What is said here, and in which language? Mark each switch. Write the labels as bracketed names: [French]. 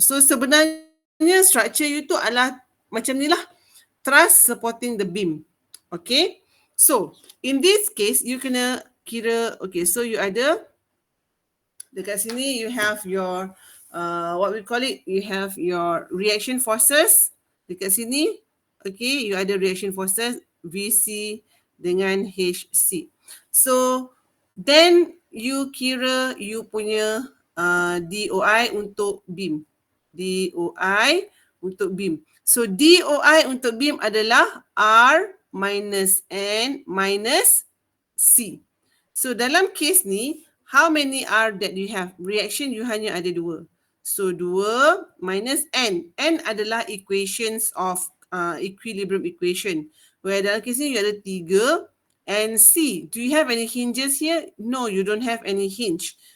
[Malay] So sebenarnya structure you tu adalah macam ni lah. [English] Truss supporting the beam. Okay. So in this case you [Malay] kena kira, [English] okay, so you [Malay] ada dekat sini [English] you have your what we call it, you have your reaction forces [Malay] dekat sini. Okay, you ada reaction forces VC dengan HC. So then you kira you punya DOI untuk beam. DOI untuk beam. So DOI untuk beam adalah R minus N minus C. [English] So [Malay] dalam case ni, [English] how many R that you have? [Malay] Reaction you hanya ada 2. So 2 minus N. N adalah equations of equilibrium equation. Where dalam case ni you ada 3. [English] And C, do you have any hinges here? No, you don't have any hinge.